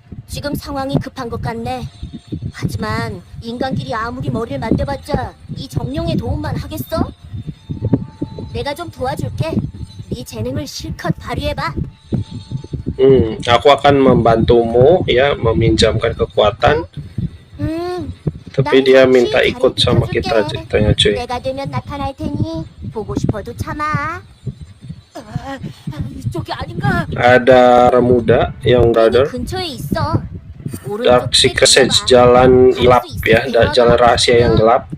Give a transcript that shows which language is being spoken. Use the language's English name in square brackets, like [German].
[Korean] 지금 상황이 급한 것 같네. 하지만 인간끼리 아무리 머리를 맞대봤자 이 정령의 도움만 하겠어? 내가 좀 도와줄게. 네 재능을 실컷 발휘해봐. [Indonesian] Aku akan membantumu ya, meminjamkan kekuatan. Tapi dia minta ikut sama kita ceritanya, cuy. [Korean] 내가 되면 나타날 테니 보고 싶어도 참아. 이쪽이 아닌가? [Indonesian] Ada muda yang brother. [Korean] 근처에 있어. [Indonesian] Dark Secret Passage, jalan gelap ya, jalan rahasia yang gelap.